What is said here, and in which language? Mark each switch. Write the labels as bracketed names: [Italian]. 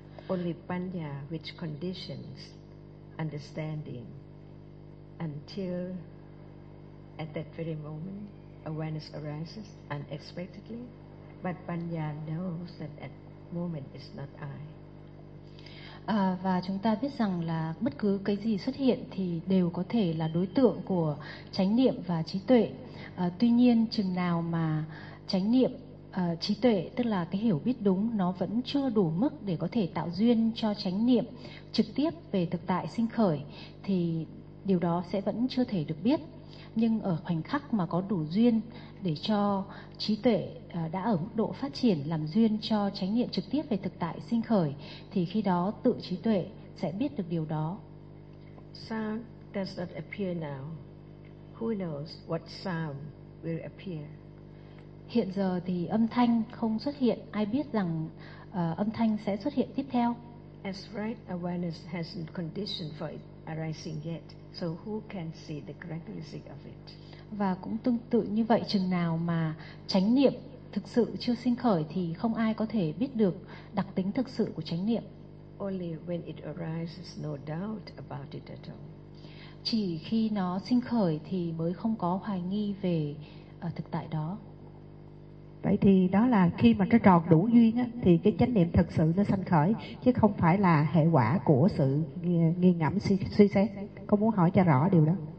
[English] Only panya, which conditions understanding until at that very moment awareness arises unexpectedly. But panya knows that at moment is not I. [Vietnamese] Và chúng ta biết rằng là bất cứ cái gì xuất hiện thì đều có thể là đối tượng của chánh niệm và trí tuệ. Tuy nhiên chừng nào mà chánh niệm, trí tuệ, tức là cái hiểu biết đúng, nó vẫn chưa đủ mức để có thể tạo duyên cho chánh niệm trực tiếp về thực tại sinh khởi, thì điều đó sẽ vẫn chưa thể được biết. Nhưng ở khoảnh khắc mà có đủ duyên để cho trí tuệ đã ở mức độ phát triển làm duyên cho chánh niệm trực tiếp về thực tại sinh khởi, thì khi đó tự trí tuệ sẽ biết được điều đó. [English] Sound does not appear now. Who knows what sound will appear? [Vietnamese] Hiện giờ thì âm thanh không xuất hiện, ai biết rằng âm thanh sẽ xuất hiện tiếp theo? [English] As right awareness hasn't conditioned for it arising yet, so who can see the characteristic of it? [Vietnamese] Và cũng tương tự như vậy, chừng nào mà chánh niệm thực sự chưa sinh khởi thì không ai có thể biết được đặc tính thực sự của chánh niệm. [English] Only when it arises, no doubt about it at all. [Vietnamese] Chỉ khi nó sinh khởi thì mới không có hoài nghi về thực tại đó. Vậy thì đó là khi mà nó tròn đủ duyên á, thì cái chánh niệm thực sự nó sinh khởi, chứ không phải là hệ quả của sự nghi ngẫm suy xét. Con muốn hỏi cho rõ điều đó.